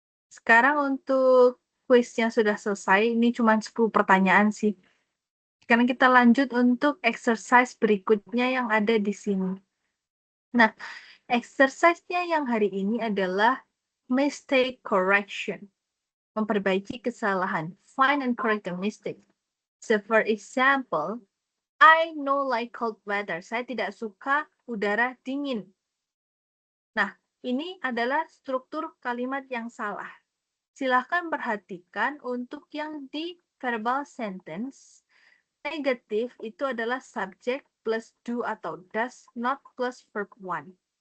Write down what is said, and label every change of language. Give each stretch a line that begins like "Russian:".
Indonesian: Sekarang untuk kuisnya sudah selesai, ini cuma 10 pertanyaan sih. Sekarang kita lanjut untuk exercise berikutnya yang ada di sini. Nah, exercise-nya yang hari ini adalah mistake correction. Memperbaiki kesalahan.
English: Find and correct the mistake. So for example, I no like cold weather.
Indonesian: Saya tidak suka udara dingin. Nah, ini adalah struktur kalimat yang salah. Silahkan perhatikan untuk yang di verbal sentence, negatif itu adalah subject plus do atau does, not plus verb one.